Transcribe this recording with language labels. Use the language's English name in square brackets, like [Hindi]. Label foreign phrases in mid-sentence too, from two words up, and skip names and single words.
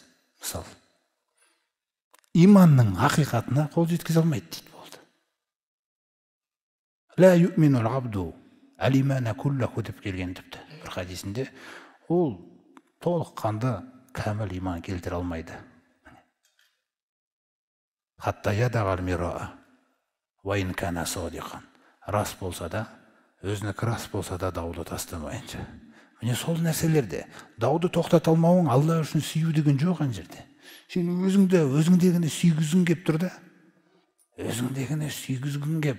[Kazakh] Мысалы, иманның ақиқатына қол жеткізе алмайды дейді болды. [Arabic] لا يؤمن العبد الإيمان كله [Kazakh] деп келген тіпті бір хадисінде, ол толыққанды кәміл иман келтіре алмайды. [Arabic] حتى يدع المراء وإن كان صادقا. [Kazakh] Рас болса да, өзінікі рас болса да дауды тастамайынша. Міне сол нәрселерде дауды тоқтата алмауың Алла үшін сүю деген жоқ ана жерде. Сен өзіңдегіні сүйгізгің кеп тұр да. Өзіңдегіні сүйгізгің кеп.